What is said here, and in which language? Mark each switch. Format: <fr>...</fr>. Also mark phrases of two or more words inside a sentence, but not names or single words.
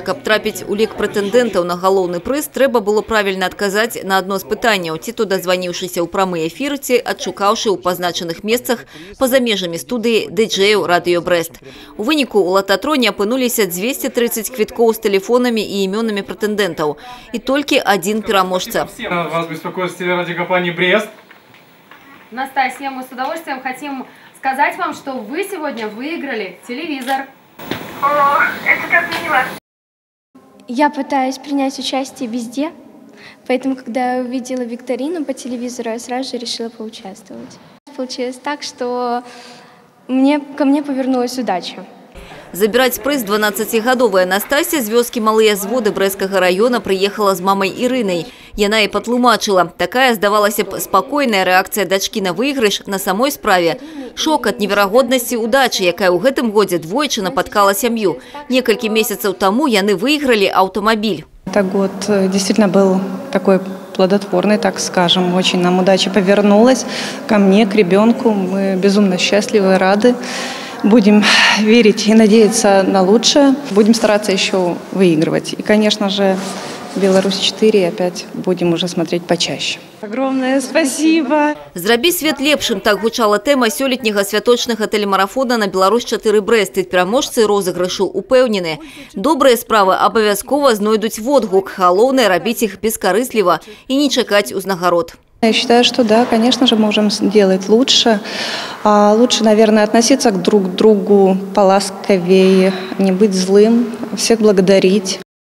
<be>Каб трапіць у лік прэтэндэнтаў на галоўны прыз, трэба было правільна адказаць на адно з пытанняў, ці то дазваніўшыся ў прамы эфір, ці адшукаўшы ў пазначаных месцах па-за межамі студыі дыджэяў радыё Брэст. У выніку ў лататроне апынуліся 230 квіткоў з тэлефонамі і імёнамі прэтэндэнтаў. І толькі адзін пераможца.</be> <ru>Вас беспокоит телерадиокомпания «Брест». Настасья, мы с удовольствием хотим сказать вам, что вы сегодня выиграли телевизор. О, это как мило. Я пытаюсь принять участие везде, поэтому, когда я увидела викторину по телевизору, я сразу же решила поучаствовать. Получилось так, что ко мне повернулась удача.</ru> <be>Забирать прыз 12-гадовая Настасья з вёскі Малыя Зводы Брэсцкага района приехала з мамай Ірынай. Яна і патлумачыла. Такая, здавалася б, спакойная рэакцыя дачкі на выйгрыш на самой справе. Шок ад неверагоднасці удачы, якая ў гэтым годзе двойчы напаткала сям'ю. Некалькі месяцаў таму яны выйгралі аўтамабіль.</be> <ru>Этот год действительно был такой плодотворный, так скажем. Очень нам удача повернулась ко мне, к ребенку. Мы безумно счастливы и рады. Будем верить и надеяться на лучшее. Будем стараться еще выигрывать. И, конечно же, Беларусь-4 опять будем уже смотреть почаще. Огромное спасибо.</ru> <be>Зрабі свет лепшым, так гучала тэма сёлетняга святочнага телемарафона на Беларусь-4 Брэст. І пераможцы розыгрышу упэўнены. Добрыя справы абавязкова знойдуць водгук. Галоўнае рабіць іх бескарысліва і не чакаць узнагарод.</be> <ru>Я считаю, что да, конечно же, можем делать лучше. Лучше, наверное, относиться друг к другу поласковее, не быть злым, всех благодарить.</ru>